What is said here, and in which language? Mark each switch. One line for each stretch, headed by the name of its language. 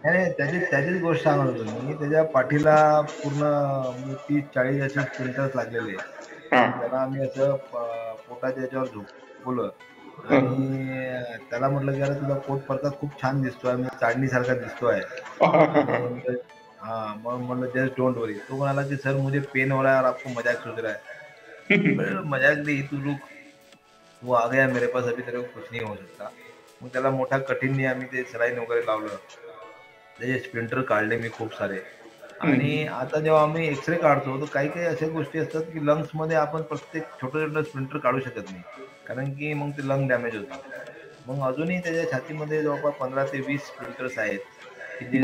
Marathi: नाही, त्याचीच गोष्ट सांगत होतो मी. त्याच्या पाठीला पूर्ण 30-40 असे स्प्लिंटर्स लागलेले. हा. त्याला आम्ही असं पोटाच्या याच्यावर झोपवलं आणि त्याला म्हटलं की अरे तुझा पोट परतात खूप छान दिसतोय, चाडणीसारखा दिसतोय. हा, मग म्हणलं
English: Just don't worry.
Hindi: तो म्हणाला की सर मुझे पेन हो रहा है और आपको मजाक सोच रहा है. मजाक नहीं, तू रुक, वो आ गया मेरे पास, अभी तेरे को कुछ नहीं हो सकता.
Marathi: मग त्याला मोठा कठीणने आम्ही ते सलाईन वगैरे लावलं. त्याचे स्प्लिंटर काढले मी खूप सारे. आणि आता जेव्हा आम्ही एक्सरे काढतो तर काही काही अशा गोष्टी असतात की लंग्स मध्ये आपण प्रत्येक छोटं छोटं स्प्लिंटर काढू शकत नाही, कारण की मग ते लंग डॅमेज होतात. मग अजूनही त्याच्या छातीमध्ये जवळपास 15 ते 20 स्प्लिंटर्स आहेत की जे